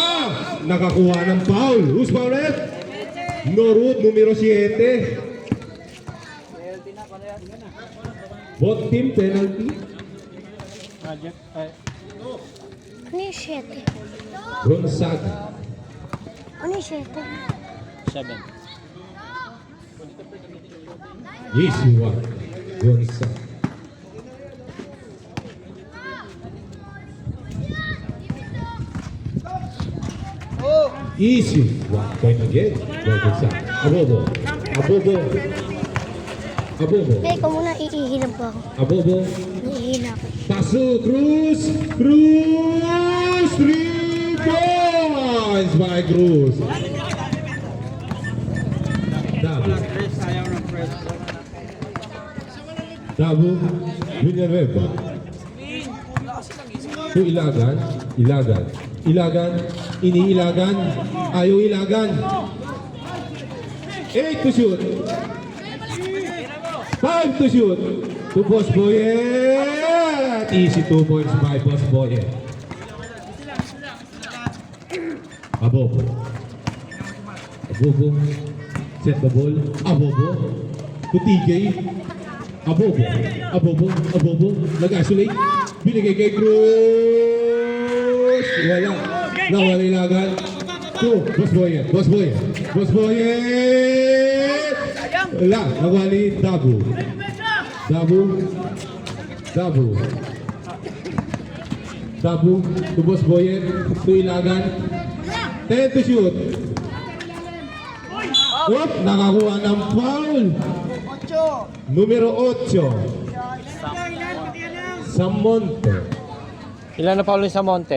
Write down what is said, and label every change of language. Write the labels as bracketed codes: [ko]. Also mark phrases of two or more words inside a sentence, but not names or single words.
[tl] Nakakuha ng foul. [en] Who's foul rep? [tl] Norwood, numero 7. [en] Both team penalty. [tl] Ano yung 7? Gonzaga. Ano yung 7? 7. [en] Easy one. Gonzaga. Easy. 1 point again. Gonzaga. Abobo. Abobo. Abobo. [tl] Hindi, ikaw muna. Iihilap po ako. Abobo. Iihilap. Paso. Cruz. Cruz. [en] 3 points by Cruz. Dabu. Dabu. Villanueva. To Ilagan. Ilagan. Ilagan. [tl] Iniilagan. Ayaw Ilagan. 8 [en] to shoot. 5 to shoot. To Boss Boyet. Easy 2 points by Boss Boyet. Abobo. Abobo. Set the ball. Abobo. To TJ. Abobo. Abobo. Abobo. [tl] Nag-isolate. Binigay kay Cruz. Wala. Nawala Ilagan. To Boss Boyet. Boss Boyet. Boss Boyet. Wala. Nawali Dabu. Dabu. Dabu. Tabu, to Boss Boyet, to Ilagan. [en] 10 to shoot. Oop, [tl] nakakuha ng foul. Numero 8. Samonte. Ilan na Paulo sa Monte?